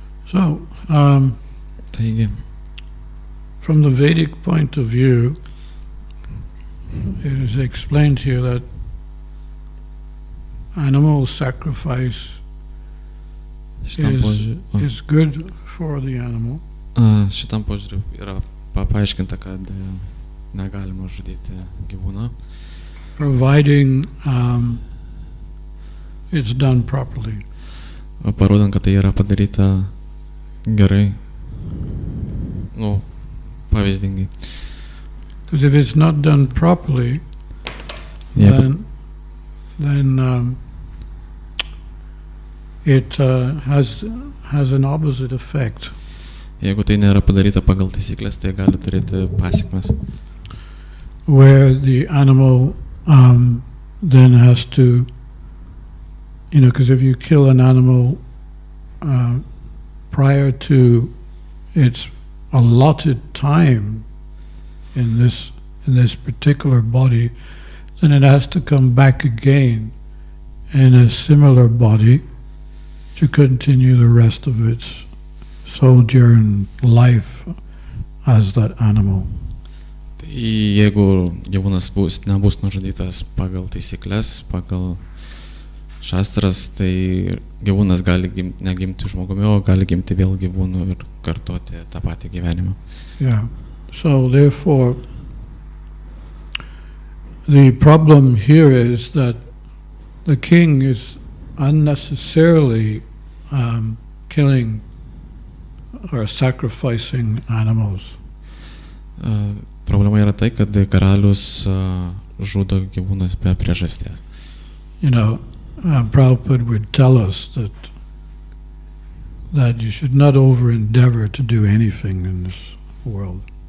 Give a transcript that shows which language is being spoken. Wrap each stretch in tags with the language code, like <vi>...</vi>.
<en>So, from the Vedic point of view, it is explained here that animal sacrifice is good for the animal.</en> <lt>Šitam požiūriu yra paaiškinta, kad negalima žudyti gyvūną.</lt> <en>Providing it's done properly.</en> <lt>Parodant, kad tai yra padaryta gerai. nu, pavyzdingai.</lt> <en>Because if it's not done properly,</en> <lt>Jeigu,</lt> <en>then it has an opposite effect.</en> <lt>jeigu tai nėra padaryta pagal taisyklės, tai gali turėti pasekmes.</lt> <en>Where the animal then has to, because if you kill an animal prior to its allotted time in this particular body, then it has to come back again in a similar body to continue the rest of its sojourn life as that animal.</en> <lt>Tai jeigu gyvūnas nebus nužudytas pagal taisyklės, pagal šastras, tai gyvūnas gali negimti žmogumi, o gali gimti vėl gyvūnu ir kartoti tą patį gyvenimą.</lt> <en>Yeah. So therefore, the problem here is that the king is unnecessarily killing or sacrificing animals.</en> <lt>Problema yra tai, kad karalius žudo gyvūnas be priežasties.</lt> <en>Prabhupada would tell us that you should not over-endeavor to do anything in this world.</en>